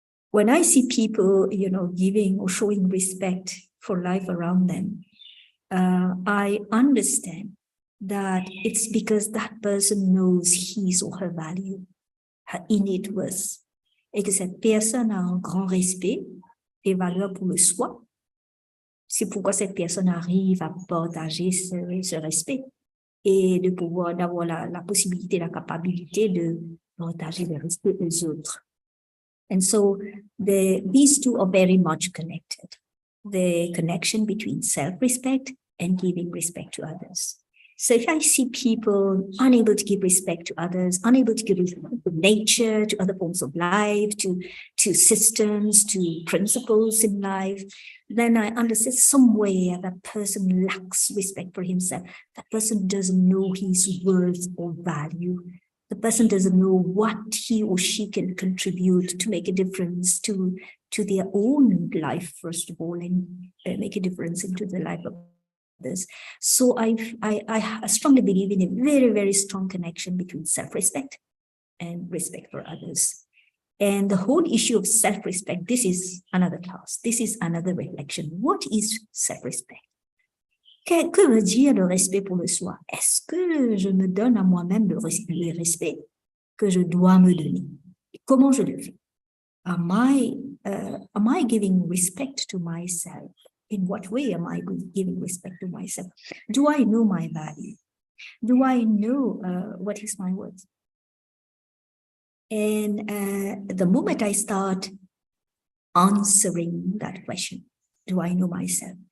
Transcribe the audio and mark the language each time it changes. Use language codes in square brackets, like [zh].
[en] When I see people, giving or showing respect for life around them, I understand that it's because that person knows his or her value. her innate worth, [fr] et que cette personne a un grand respect et valeur pour le soi. C'est pourquoi cette personne arrive à partager ce respect et de pouvoir d'avoir la possibilité, la capacité de partager le respect aux autres. [en] And so these two are very much connected. The connection between self-respect and giving respect to others. So if I see people unable to give respect to others, unable to give respect to nature, to other forms of life, to systems, to principles in life, then I understand somewhere that person lacks respect for himself. That person doesn't know his worth or value. The person doesn't know what he or she can contribute to make a difference to their own life, first of all, and make a difference into the life of others. So I strongly believe in a very, very strong connection between self-respect and respect for others. And the whole issue of self-respect, this is another class. This is another reflection. What is self-respect? [fr] Que veut dire le respect pour le soi? Est-ce que je me donne à moi-même le respect que je dois me donner? Comment je le fais? [en] Am I giving respect to myself? In what way am I giving respect to myself? Do I know my value? Do I know what is my worth? And the moment I start answering that question, do I know myself?